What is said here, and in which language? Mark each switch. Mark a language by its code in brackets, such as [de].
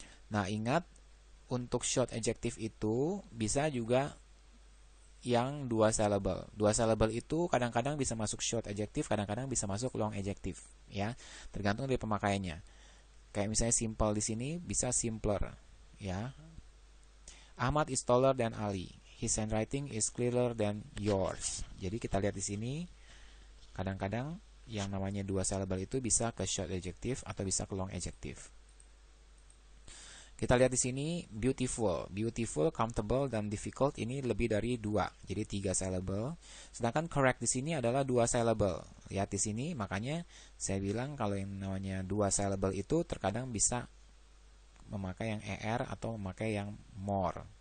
[id] Nah, ingat, untuk short adjective itu bisa juga yang dua syllable. Dua syllable itu kadang-kadang bisa masuk short adjective, kadang-kadang bisa masuk long adjective, ya. Tergantung dari pemakaiannya. Kayak misalnya simple di sini bisa simpler, ya. [en] Ahmad is taller than Ali. His handwriting is clearer than yours. [id] Jadi kita lihat di sini, kadang-kadang yang namanya dua syllable itu bisa ke short adjective atau bisa ke long adjective. Kita lihat di sini beautiful, comfortable, dan difficult ini lebih dari dua, jadi 3 syllable. Sedangkan correct di sini adalah 2 syllable. Lihat di sini, makanya saya bilang kalau yang namanya 2 syllable itu terkadang bisa memakai yang er atau memakai yang more.